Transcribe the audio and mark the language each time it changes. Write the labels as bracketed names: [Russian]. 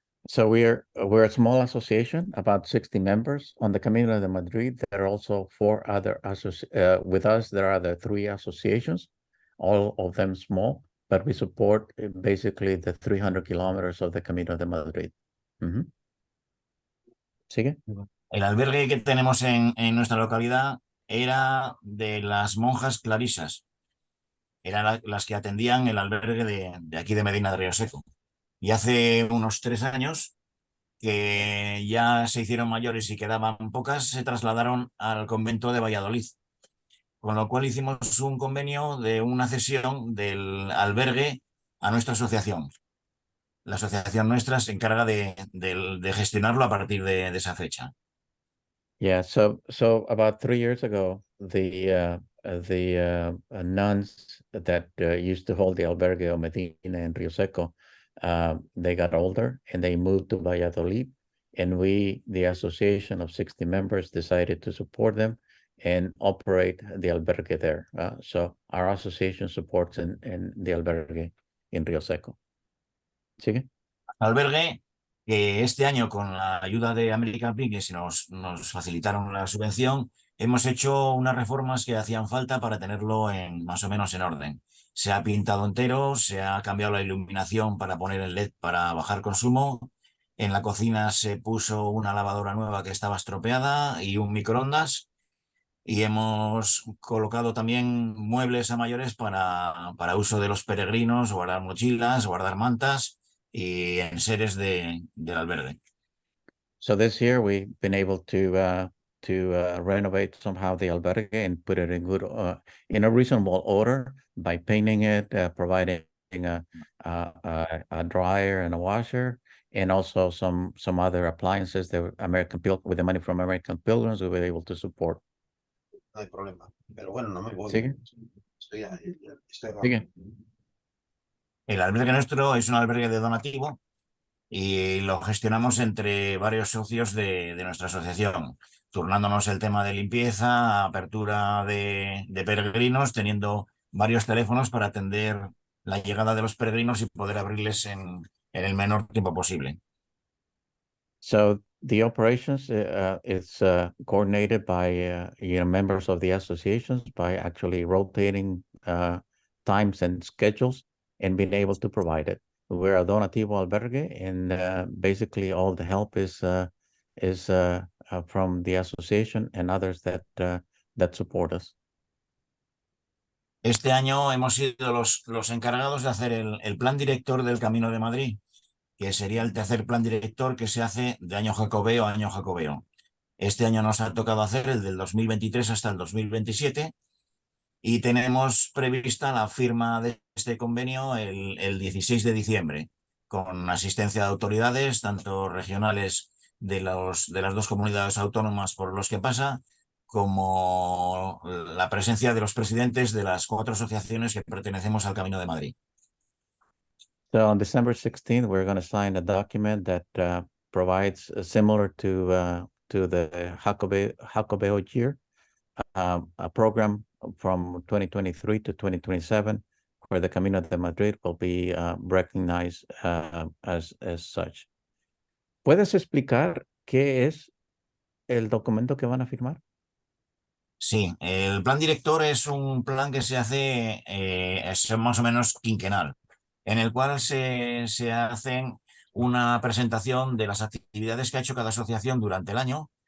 [English] So we're a small association, about 60 members. On the Camino de Madrid, there are also 4 other with us. There are the 3 associations, all of them small, but we support basically the 300 kilometers of the Camino de Madrid. [Spanish] ¿Sigue? El albergue que tenemos en nuestra localidad era de las monjas clarisas. Eran las que atendían el albergue de aquí de Medina de Río Seco. Y hace unos 3 años, que ya se hicieron mayores y quedaban pocas, se trasladaron al convento de Valladolid. Con lo cual hicimos un convenio de una cesión del albergue a nuestra asociación. La asociación nuestra se encarga de gestionarlo a partir de esa fecha. [English] Yeah, so about 3 years ago, the nuns that used to hold the albergue of Medina and Rio Seco, they got older and they moved to Valladolid, and we, the association of 60 members, decided to support them and operate the albergue there. So our association supports in the albergue in Rio Seco. [Spanish] ¿Sigue? Albergue que este año, con la ayuda de American Pilgrims, nos facilitaron la subvención, hemos hecho unas reformas que hacían falta para tenerlo más o menos en orden. Se ha pintado entero, se ha cambiado la iluminación para poner el LED para bajar consumo. En la cocina se puso una lavadora nueva que estaba estropeada y un microondas. Y hemos colocado también muebles a mayores para uso de los peregrinos, guardar mochilas, guardar mantas y enseres del albergue. [English] So this year we've been able to renovate somehow the albergue and put it in good, in a reasonable order by painting it, providing a dryer and a washer, and also some other appliances that with the money from American Pilgrims we were able to support. [Spanish] No hay problema, pero bueno, no me voy. ¿Sigue? Sigue. El albergue nuestro es un albergue de donativo y lo gestionamos entre varios socios de nuestra asociación, turnándonos el tema de limpieza, apertura de peregrinos, teniendo varios teléfonos para atender la llegada de los peregrinos y poder abrirles en el menor tiempo posible. [English] So the operations is coordinated by members of the associations by actually rotating times and schedules and being able to provide it. We're a donativo albergue, and basically all the help is from the association and others that support us. [Spanish] Este año hemos sido los encargados de hacer el plan director del Camino de Madrid, que sería el tercer plan director que se hace de año jacobeo a año jacobeo. Este año nos ha tocado hacer el del 2023 hasta el 2027 y tenemos prevista la firma de este convenio el 16 de diciembre, con asistencia de autoridades, tanto regionales de las dos comunidades autónomas por los que pasa, como la presencia de los presidentes de las 4 asociaciones que pertenecemos al Camino de Madrid. [English] So on December 16th, we're going to sign a document that provides similar to the Jacobeo year, a program from 2023 to 2027, where the Camino de Madrid will be recognized as such. [Spanish] ¿Puedes explicar qué es el documento que van a firmar? Sí, el plan director es un plan que se hace es más o menos quinquenal, en el cual se hacen una presentación de las actividades que ha hecho cada asociación durante el año